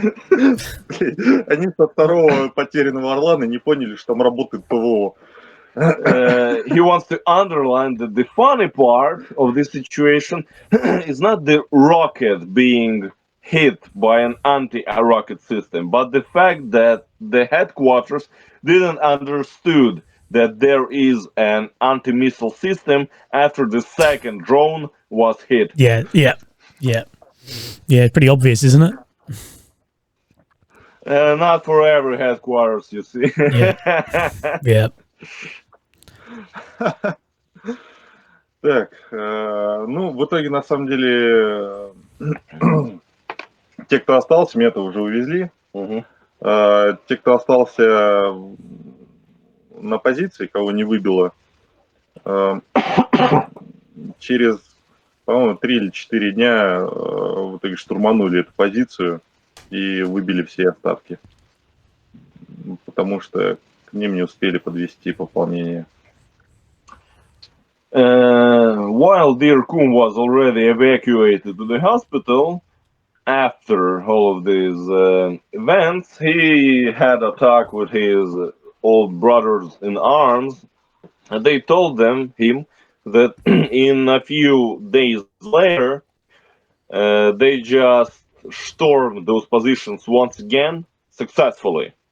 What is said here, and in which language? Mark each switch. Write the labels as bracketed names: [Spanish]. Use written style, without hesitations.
[Russian] Они со 2-го потерянного «Орлана» не поняли, что там работает ПВО. [English] He wants to underline that the funny part of this situation is not the rocket being hit by an anti-rocket system, but the fact that the headquarters didn't understood that there is an anti-missile system after the second drone was hit. Yeah. Pretty obvious, isn't it? Not for every headquarters, you see. Yeah. [Russian] Так, в итоге, на самом деле, те, кто остался, меня-то уже увезли. Те, кто остался на позиции, кого не выбило, через, по-моему, 3 или 4 дня в итоге штурманули эту позицию и выбили все остатки. Потому что к ним не успели подвести пополнение. [English] While Dear Kum was already evacuated to the hospital, after all of these events, he had a talk with his old brothers in arms, and they told him that in a few days later, they just stormed those positions once again successfully.